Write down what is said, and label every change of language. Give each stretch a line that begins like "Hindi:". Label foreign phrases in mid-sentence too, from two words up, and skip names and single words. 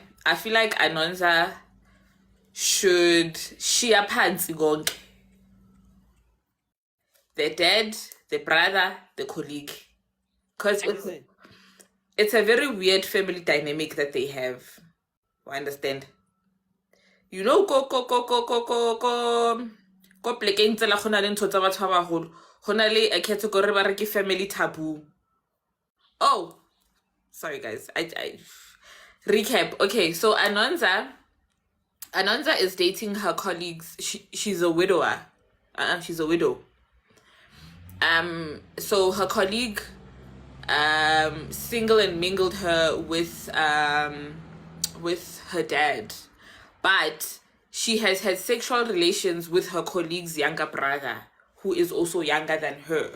English: I feel like Anonza should share pants gonke. The dad, the brother, the colleague. Because it's a very weird family dynamic that they have. I understand. You know,
Southern Sotho: ko plekeng tsela go na le ntho tsa batho ba bagolo. Go na le a category ba re ke
English: family taboo. Oh, sorry guys. I recap. Okay, so Anonza is dating her colleagues. She's a widower. She's a widow. So her colleague single and mingled her with her dad, but she has had sexual relations with her colleague's younger brother, who is also younger than her.